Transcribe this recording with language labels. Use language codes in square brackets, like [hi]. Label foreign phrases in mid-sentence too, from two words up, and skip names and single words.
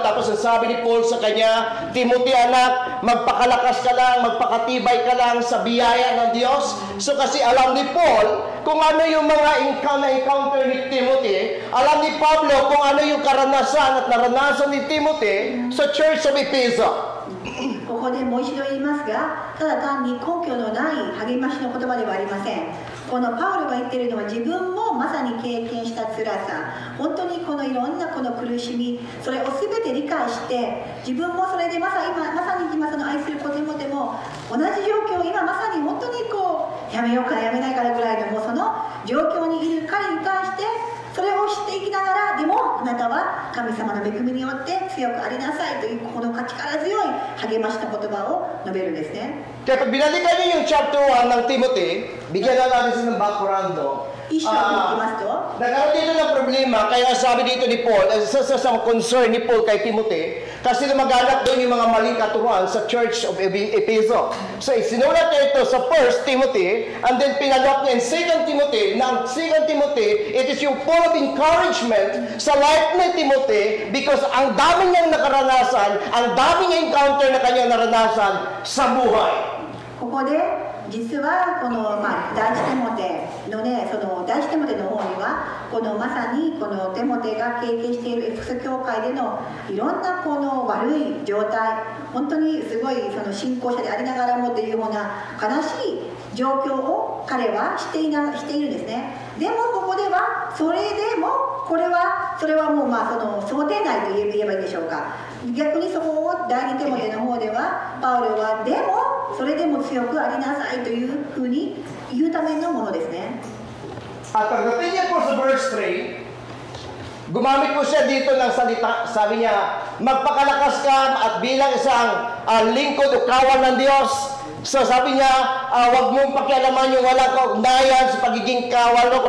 [tl] Tapos ang sabi ni Paul sa kanya, Timothy anak, magpakalakas ka lang, magpakatibay ka lang sa biyaya ng Diyos. So kasi alam ni Paul kung ano yung mga encounter ni Timothy, alam ni Pablo kung ano yung karanasan at naranasan ni Timothy sa Church of Ephesus. [ja] ここでもう一度言いますが、ただ単に根拠のない励ましの言葉ではありません。このパウロが言っているのは自分もまさに経験した辛さ、本当にこのいろんなこの苦しみ、それを全て理解して、自分もそれでまさに今その愛する子テモテも同じ状況を今まさに本当にこうやめようかやめないからぐらいのもうその状況にいる彼に対して。それを知っていきながら、でもあなたは神様の恵みによって強くありなさいというこの力強い励ましの言葉を述べるんですね。 [tl] Kaya pag binalikan niyo yung chapter 1 ng Timothy, bigyan na natin sa ng background, no? [ja] 一章に行きますと、 [tl] Nagkaroon dito ng problema, kaya sabi dito ni Paul, sa concern ni Paul kay Timothy, kasi lumaganap doon yung mga maling katuruan sa Church of Ephesus. So, isinulat niya ito sa 1 Timothy, [en] and then [tl] pinalot niya in 2 Timothy, na 2 Timothy, [en] it is [tl] yung [en] full of encouragement [tl] sa life ni Timothy because ang dami niyang nakaranasan, ang dami niyang encounter na kanyang naranasan sa buhay. [ja] ここで実はこの、第一テモテのね、その第一テモテの方にはこのまさにこのテモテが経験しているエフェソ教会でのいろんなこの悪い状態、本当にすごいその信仰者でありながらもというような悲しい状況を彼はしているんですね。でもここではそれでもそれはもうその想定内と言えばいいでしょうか。逆にそこを第二テモテの方ではパウロはでもそれでも強くありなさいというふうに言うためのものですね。 [tl] At pagdating niya po sa verse 3, gumamit po siya dito ng salita, sabi niya, magpakalakas ka at bilang isang lingkod o kawan ng Diyos. So sabi niya, wag mong pakialaman yung walang kaugnayan sa pagiging kawal mo.